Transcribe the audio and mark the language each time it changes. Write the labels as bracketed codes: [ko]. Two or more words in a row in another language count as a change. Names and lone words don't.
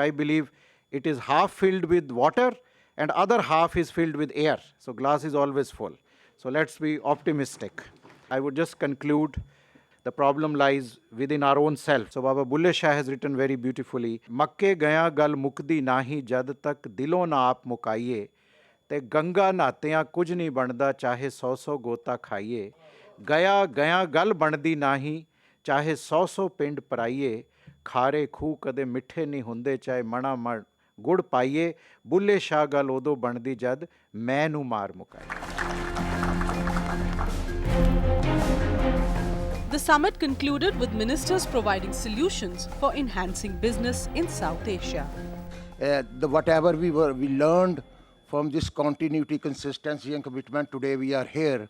[en] I believe it is half filled with water and other half is filled with air. So glass is always full. So let's be optimistic. I would just conclude, the problem lies within our own self. So Baba Bulle Shah has written very beautifully, [pa] ਮੱਕੇ ਗਿਆਂ ਗੱਲ ਮੁਕਦੀ ਨਾਹੀਂ ਜਦ ਤਕ ਦਿਲੋਂ ਨਾ ਆਪ ਮੁਕਾਈਏ, ਤੇ ਗੰਗਾ ਨ੍ਹਾਤਿਆਂ ਕੁਝ ਨਾਹੀਂ ਬੰਦਾ ਚਾਹੇ 100 ਗੋਤੇ ਖਾਈਏ, ਗਯਾ ਗੱਲ ਬਣਦੀ ਨਾਹੀਂ ਚਾਹੇ 100 ਪਿੰਡ ਪੜ੍ਹਾਈਏ, ਖਾਰੇ ਖੂਹ ਕਦੇ ਮਿੱਠੇ ਨਹੀਂ ਹੁੰਦੇ ਚਾਹੇ ਮਣਾਂ ਮਾਰ ਗੁੜ ਪਾਈਏ, ਬੁੱਲ੍ਹੇ ਸ਼ਾਹ ਗੱਲ ਓਦੋਂ ਬਣਦੀ ਜਦ ਮੈਂ ਨੂੰ ਮਾਰ ਮੁਕਾਈਏ. [en] The summit concluded with ministers providing solutions for enhancing business in South Asia. Whatever we learned from this continuity, consistency and commitment, today we are here.